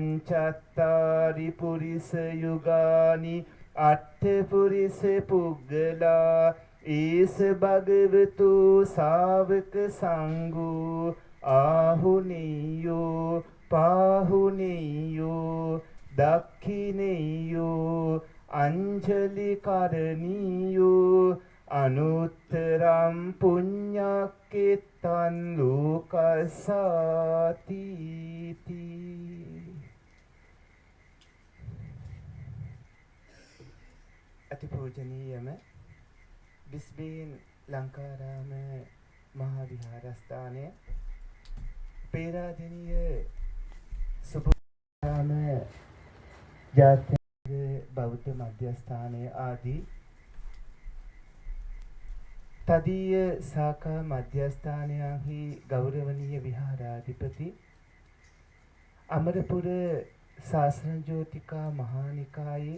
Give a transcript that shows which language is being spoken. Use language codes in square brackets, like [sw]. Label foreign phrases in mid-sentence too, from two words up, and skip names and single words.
[pi] චත්තාරි පුරිස යුගානි අට්ඨ පුරිස පුග්ගලා ඒස භගවතු ශාවක සංඝෝ ආහුනීයෝ පාහුනීයෝ දක්ඛිනීයෝ අංජලි කරණීයෝ අනුත්තරම් පුඤ්ඤක්කෙත්තං [si] ලෝකසාති අතිපූජනීයම බිස්බේන් ලංකාරාම මහා විහාරස්ථානය පේරාදෙණිය සුබරාම ජාත්‍යන්තර බෞද්ධ මධ්‍යස්ථානය ආදී තදීය සාකා මධ්‍යස්ථානයන්හි ගෞරවනීය විහාරාධිපති අමරපුර ශාසන ජෝතිකා මහානිකායේ